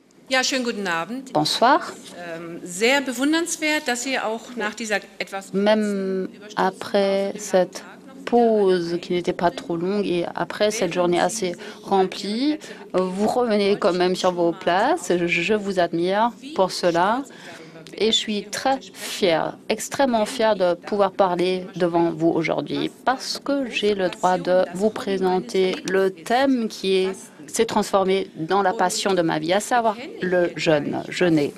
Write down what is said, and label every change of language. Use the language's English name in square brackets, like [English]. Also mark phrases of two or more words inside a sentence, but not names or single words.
[German] Ja, schönen guten Abend. [French] Bonsoir. [German] Sehr bewundernswert, dass Sie auch nach dieser etwas [French] Même après cette pause qui n'était pas trop longue et après cette journée assez remplie, vous revenez quand même sur vos places. Je vous admire pour cela et je suis très fière, extrêmement fière de pouvoir parler devant vous aujourd'hui parce que j'ai le droit de vous présenter le thème qui s'est transformé dans la passion de ma vie, à savoir le jeûner.